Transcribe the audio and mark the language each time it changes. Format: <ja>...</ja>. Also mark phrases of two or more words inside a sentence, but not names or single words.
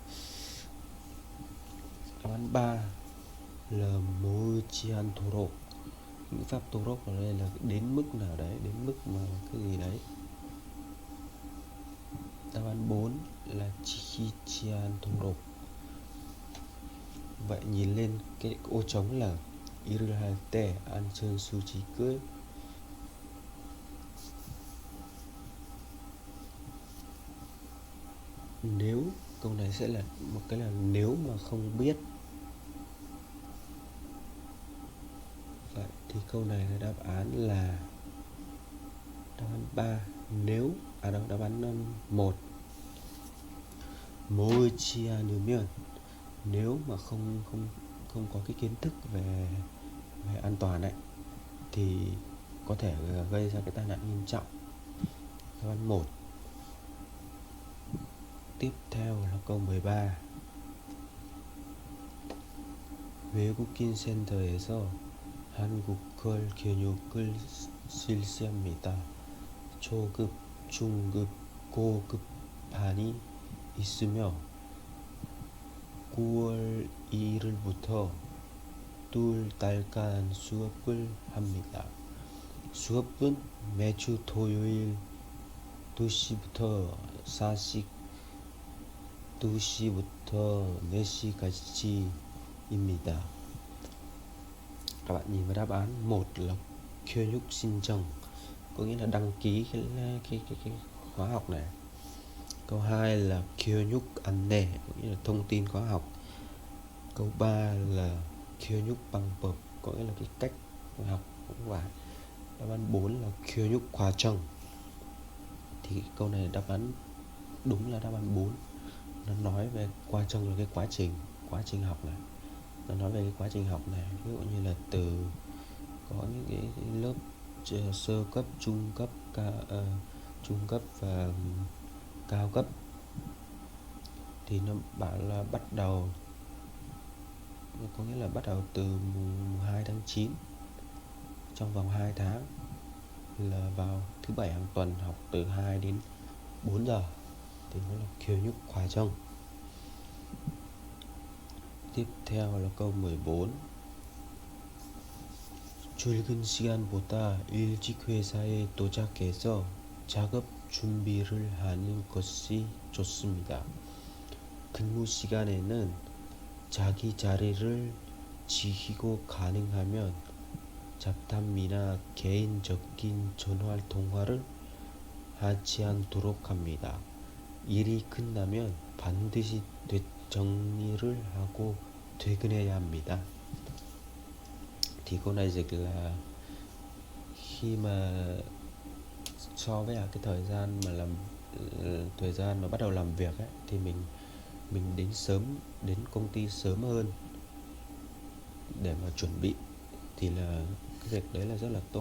<vi>Đáp án 3 là</vi> <ko>모으지 않도록.</ko> <vi>Ngữ pháp 도록 ở đây là đến mức nào đấy, đến mức mà cái gì đấy. Đáp án 4 là</vi> <ko>지키지 않도록.</ko> <vi>Vậy nhìn lên cái ô trống là</vi> <ko>일을 할 때 안전수칙을.</ko> <vi>Nếu câu này sẽ là một cái là nếu mà không biết. Vậy thì câu này là đáp án là đáp án 3 nếu đâu đáp án 1</vi> <ko>모으지 않으면.</ko> <vi>Nếu mà không có cái kiến thức về an toàn ấy thì có thể gây ra cái tai nạn nghiêm trọng. Đáp án 1. Tiếp theo là câu 13.</vi> <ko>외국인 센터에서 한국어 교육을 실시합니다. 초급, 중급, 고급반이 있으며 9월 2일부터 2달간 수업을 합니다. 수업은 매주 토요일 2시부터 4시 2시부터 4시까지입니다.</ko> <vi>Các bạn nhìn vào đáp án, một là</vi> <ko>교육 신청,</ko> <vi>có nghĩa là đăng ký cái khóa học này. Câu 2 là</vi> <ko>교육 안내,</ko> <vi>có nghĩa là thông tin khóa học. Câu 3 là</vi> <ko>교육 방법,</ko> <vi>có nghĩa là cái cách học cũng phải. Đáp án 4 là</vi> <ko>교육 과정.</ko> <vi>Thì câu này đáp án đúng là đáp án 4. Nó nói về 과정 là cái quá trình học này. Nó nói về cái quá trình học này, ví dụ như là từ có những cái lớp sơ cấp, trung cấp, trung cấp và cao cấp, thì nó bảo là bắt đầu, có nghĩa là bắt đầu từ mùng 2 tháng 9, trong vòng 2 tháng, là vào thứ bảy hàng tuần, học từ 2 đến 4 giờ, thì nó là</vi> <ko>교육 과정.</ko> <vi>Tiếp theo là câu 14.</vi> <ko>출근 시간보다 일찍 회사에 도착해서 작업 준비를 하는 것이 좋습니다. 근무 시간에는 자기 자리를 지키고 가능하면 잡담이나 개인적인 전화 통화를 하지 않도록 합니다. 일이 끝나면 반드시 정리를 하고 퇴근해야 합니다.</ko> <vi>Thì câu này dịch là khi mà so với cái thời gian mà bắt đầu làm việc ấy, thì mình đến công ty sớm hơn để mà chuẩn bị, thì là cái việc đấy là rất là tốt.</vi>